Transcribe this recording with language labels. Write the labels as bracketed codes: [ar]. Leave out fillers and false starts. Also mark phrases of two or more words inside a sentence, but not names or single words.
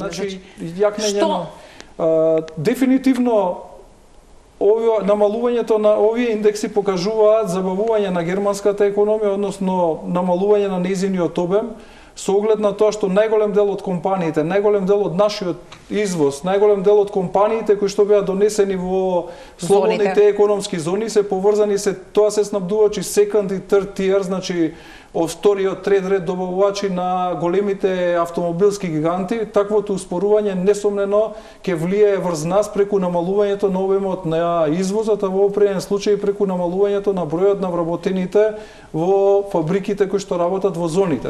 [mk] Значи, дефинитивно намалувањето на овие индекси покажуваат забавување на германската економија, односно намалување на нејзиниот обем, со оглед на тоа што најголем дел од компаниите, најголем дел од нашиот извоз, најголем дел од компаниите кои што беа донесени во слободните економски зони се поврзани тоа се снабдувачи second и [en] third tier, [mk] значи од вториот, трет ред добавувачи на големите автомобилски гиганти. Таквото успорување несомнено ќе влијае врз нас преку намалувањето на обемот на извозот, а во определен случај преку намалувањето на бројот на вработените во фабриките кои што работат во зоните.